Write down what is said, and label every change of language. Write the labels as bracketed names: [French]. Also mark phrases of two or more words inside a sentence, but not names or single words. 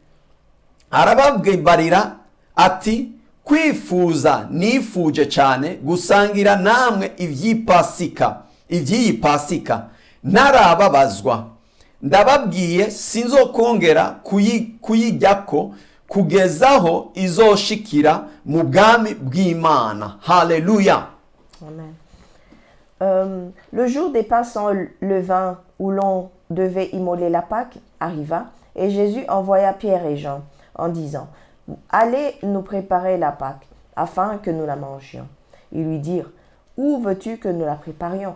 [Rundi] Arababwirira ati kwifuza nifuje cyane gusangira namwe ivy'iyi Pasika narababazwa, ndababwiye sinzokongera kuyijyako kugezaho izoshikira mu bwami bw'Imana. Haleluya. Amen. [French] Le jour des pains sans levain où l'on devait immoler la Pâque arriva, et Jésus envoya Pierre et Jean en disant: allez nous préparer la Pâque afin que nous la mangions. Ils lui dirent: où veux-tu que nous la préparions?